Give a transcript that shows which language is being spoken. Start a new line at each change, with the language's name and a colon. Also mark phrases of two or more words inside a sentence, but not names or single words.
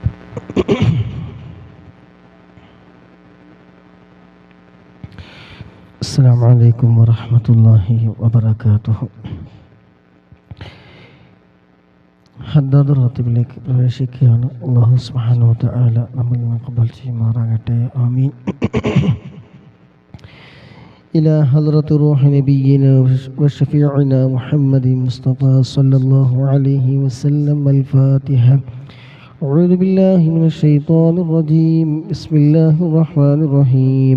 Arabic: السلام عليكم ورحمة الله وبركاته.
Malayalam: ഹദ്ദാദ് റാത്തിബിലേക്ക് പ്രവേശിക്കുകയാണ്.
Arabic: الله سبحانه وتعالى
Malayalam: നമ്മിൽ നിന്ന് ഖബൂൽ ചെയ്യുമാറാകട്ടെ. ആമീൻ.
Arabic: إلى حضرة روح نبينا وشفيعنا محمد مصطفى صلى الله عليه وسلم. الفاتحة. أعوذ بالله من الشيطان الرجيم. بسم الله الرحمن الرحيم.